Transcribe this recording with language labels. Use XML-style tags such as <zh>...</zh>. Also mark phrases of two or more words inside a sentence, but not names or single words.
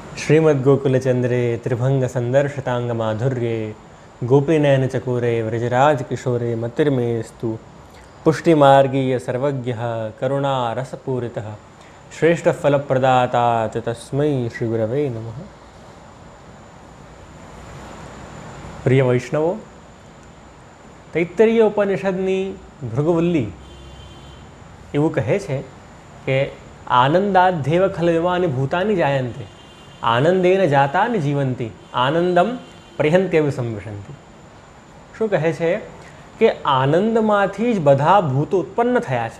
<sa>श्रीमद्गोकुलचंद्रे त्रिभंग संदर्शितांग माधुर्ये गोपीनयन चकोरे व्रजराज किशोरे मतिर्मेस्तु पुष्टिमार्गीय सर्वज्ञः करुणा रसपूरितः श्रेष्ठ फलप्रदाता च तस्मै श्रीगुरवे नमः।</sa> <gu>પ્રિય વૈષ્ણવો, તૈત્તરીય ઉપનિષદની ભૃગુવલ્લી એવું કહે છે કે</gu> <sa>आनन्दाध्येव खलविमानी भूतानी जायन्ते आनन्देन जातानी जीवन्ती आनन्दम प्रहन्त्यवि संविशन्ति।</sa> <gu>શું કહે છે કે આનંદમાંથી જ બધા ભૂતો ઉત્પન્ન થયા છે।</gu>